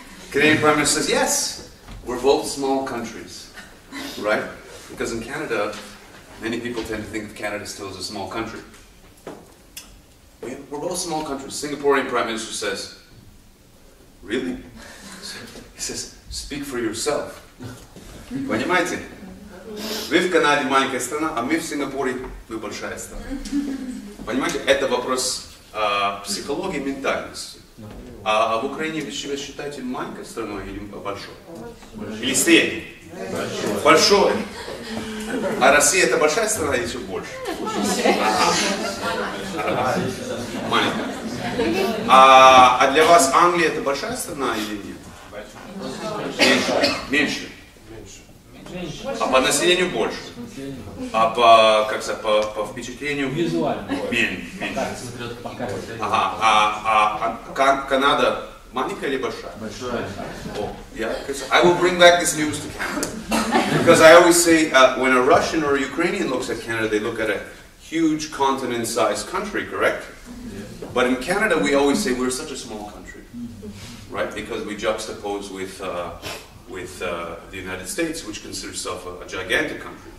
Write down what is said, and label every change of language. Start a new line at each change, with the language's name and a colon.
English: Canadian Prime Minister says, yes, we're both small countries, right? Because in Canada, many people tend to think of Canada still as a small country. We're both small countries. Singaporean Prime Minister says, really? He says, speak for yourself.
Russian: Понимаете? Вы в Канаде маленькая страна, а мы в Сингапуре, вы большая страна. Понимаете, это вопрос психологии, ментальности. А в Украине вы себя считаете маленькой страной или большой? Или средней? Большой. А Россия это большая страна или еще больше? Маленькая. А для вас Англия это большая страна или нет? Меньше. А по населению больше. А по впечатлению меньше. Ага. А Канада маленькая или большая? Большая.
English: I will bring back this news to Canada. Because I always say when a Russian or a Ukrainian looks at Canada, they look at a huge continent-sized country, correct? But in Canada, we always say we're such a small country, right? Because we juxtapose with the United States, which considers itself a gigantic country.